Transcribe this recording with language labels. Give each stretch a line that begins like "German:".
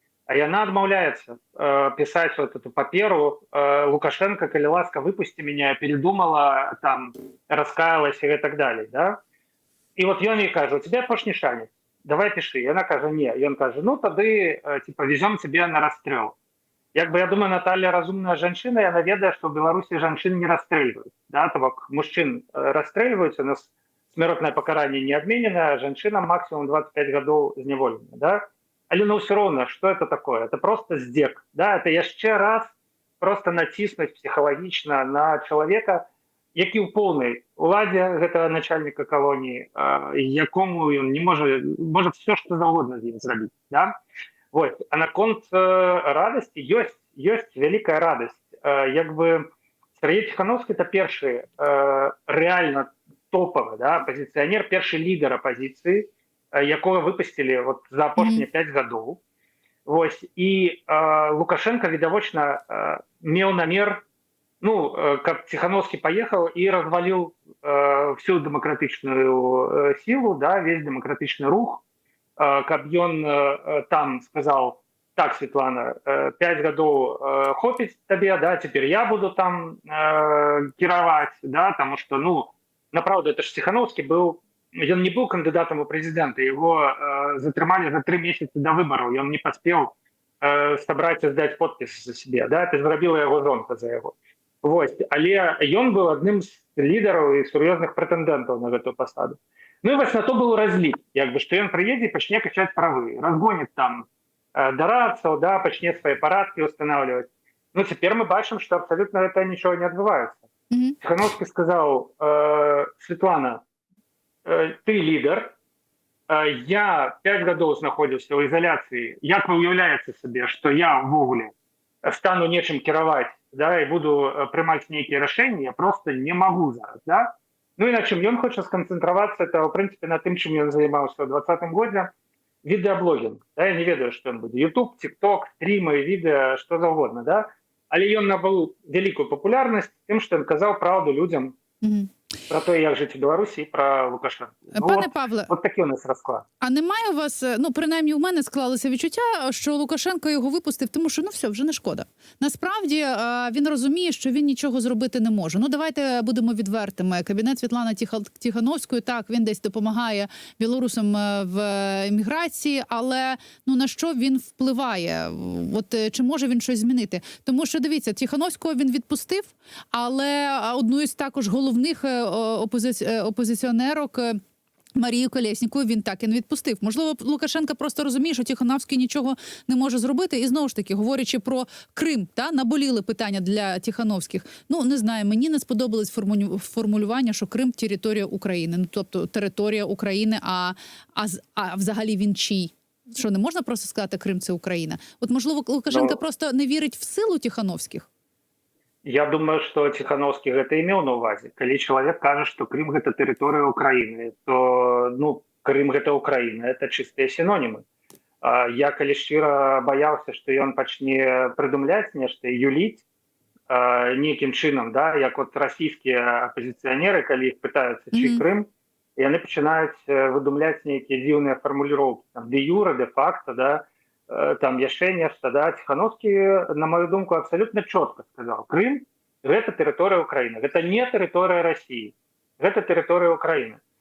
Belarusian: А яна адмаўляецца
Russian: писать вот эту
Belarusian: паперу.
Russian: Лукашенко,
Belarusian: калі ласка,
Russian: выпусти меня, передумала, раскаялась и так далее, да? И вот ён ей каже: у тебя
Belarusian: апошні шанец,
Russian: давай пиши. И она каже: не. И он каже: тады, везем тебе на расстрел.
Belarusian: Як бы, я думаю, Наталья разумная жанчына, яна ведае, што ў Беларусі жанчын не расстрэльваюць, да? То бок мужчын расстрэльваюць,
Russian: у нас смертное покарание не отменено, женщинам максимум 25 годов
Belarusian: зневолення, да?
Russian: але ну все равно, что это такое? Это просто здзек, да?
Belarusian: Это яшчэ раз просто націснуць псіхалагічна на чалавека, які ў поўнай уладзе гэтага начальніка калоніі, якому ён не можа все што заўгодна з ім зрабіць, да? Вот. А наконт радасці ёсць вялікая радасць. Як бы Сергей Тихановский это першы рэальна топовы, да, апозіцыянер, першы лідар апозіцыі, якого выпусцілі вот за апошнія 5 гадоў. Вось. І Лукашенко відавочна меў намер, ну, каб
Russian: Тихановский поехал и развалил всю демократичную силу, да, весь демократичный рух, каб ён там сказал: так, Светлана, 5 годов
Belarusian: хопіць табе,
Russian: да, теперь я буду там
Belarusian: кіраваць,
Russian: да, потому что, ну, направду, это ж Тихановский был, он не был кандидатом у президента, его затрымали за 3 месяца до выборов, и он не поспел собрать и сдать подпись за себе, да, это
Belarusian: зрабіла яго жонка за яго. Вось. Але ён быў адным з лідараў і сур'ёзных прэтэндэнтаў на гэтую пасаду. Ну і вось на то быў разлік, як бы, што ён прыедзе і пачне качаць правы, разгоніць там дарадцаў, да, пачне свае парадкі ўстанаўліваць. Ну цяпер мы бачым, што абсалютна гэта нічого не адбываецца. Тихановский сказаў: Светлана, ты лідар, я 5 гадоў знаходзіўся ў ізаляцыі, як вы ўяўляеце сабе, што я ўвогуле стану нечым кіраваць, да, і буду прымаць нейкія рашэнні, я просто не магу зараз, да? Ну і на чым ён хоча сканцэнтравацца, это, в прынцыпе, на тым, чым ён займаўся ў 2020 годзе, відэаблогінг, да, я не ведаю, што ён будзе, YouTube, TikTok, стрімы, відэа, што заўгодна, да? Але ён набыў вялікую папулярнасць тым, што ён казаў праўду людзям
Ukrainian: про те, як жити в Білорусі, і про Лукашенка. Ну, Пане Павле, от такий у нас розклад. А немає у вас, ну, принаймні у мене склалося відчуття, що Лукашенко його випустив, тому що, ну, все, вже не шкода. Насправді, він розуміє, що він нічого зробити не може. Ну, давайте будемо відвертими. Кабінет Світлани Тихановської, так, він десь допомагає білорусам в еміграції, але, ну, на що він впливає? От, чи може він щось змінити? Тому що, дивіться, Тихановського він відпустив, але одну із також головних опозиціонерок Марію Колєснікову він так і не відпустив. Можливо, Лукашенко просто розуміє, що Тихановський нічого не може зробити. І знову ж таки, говорячи про Крим, та, наболіли питання для Тихановських. Ну, не знаю, мені не сподобалось формулювання, що Крим – територія України. Ну, тобто, територія України, а взагалі він чий? Що, не можна просто сказати, Крим – це Україна? От, можливо, Лукашенко просто не вірить в силу Тихановських?
Belarusian: Я думаю, што Тихановскі гэта имел на ўвазе. Калі чалавек кажа, што Крым гэта тэрыторыя Украіны, то, ну, Крым гэта Украіна, это чыстыя сінонімы. Я калі шчыра баяўся, што ён пачне прыдумляць нешта і юліць нейкім чынам, да, як от расійскія апозіцыянеры, калі іх пытаюцца, чый Крым, яны пачынаюць выдумляць нейкія дзіўныя фармуліроўкі, там, де юра, де факта, да, там яшчэ нешта, да, Тихановскі, на мою думку,
Russian: абсолютно чётка сказал:
Belarusian: Крым – гэта тэрыторыя Украіны, гэта не тэрыторыя России, гэта тэрыторыя Украіны.